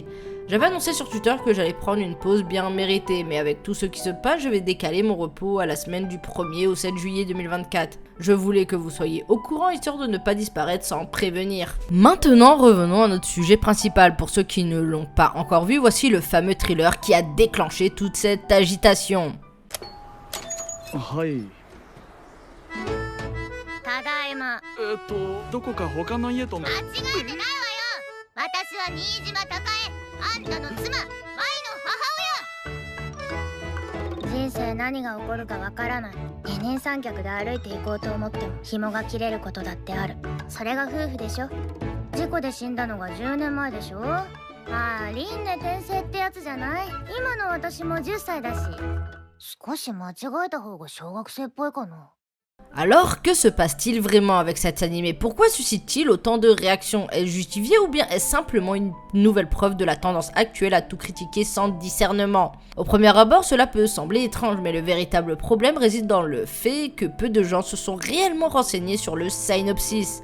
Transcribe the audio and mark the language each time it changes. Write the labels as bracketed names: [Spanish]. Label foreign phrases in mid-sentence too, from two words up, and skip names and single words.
[French] J'avais annoncé sur Twitter que j'allais prendre une pause bien méritée, mais avec tout ce qui se passe, je vais décaler mon repos à la semaine du 1er au 7 juillet 2024. Je voulais que vous soyez au courant, histoire de ne pas disparaître sans prévenir. Maintenant, revenons à notre sujet principal. Pour ceux qui ne l'ont pas encore vu, voici le fameux thriller qui a déclenché toute cette agitation. Ouais. [Japanese] ただいま。どこか他の家とも。間違えてないわよ。私は新島孝恵、あんたの妻、舞の母親。人生何が起こるかわからない。二人三脚で歩いていこうと思っても紐が切れることだってある。それが夫婦でしょ。事故で死んだのが10年前でしょ。まあ輪廻転生ってやつじゃない。今の私も10歳だし。少し間違えた方が小学生っぽいかな。 [French] Alors, que se passe-t-il vraiment avec cet animé? Pourquoi suscite-t-il autant de réactions? Est-ce justifié ou bien est-ce simplement une nouvelle preuve de la tendance actuelle à tout critiquer sans discernement? Au premier abord, cela peut sembler étrange, mais le véritable problème réside dans le fait que peu de gens se sont réellement renseignés sur le synopsis.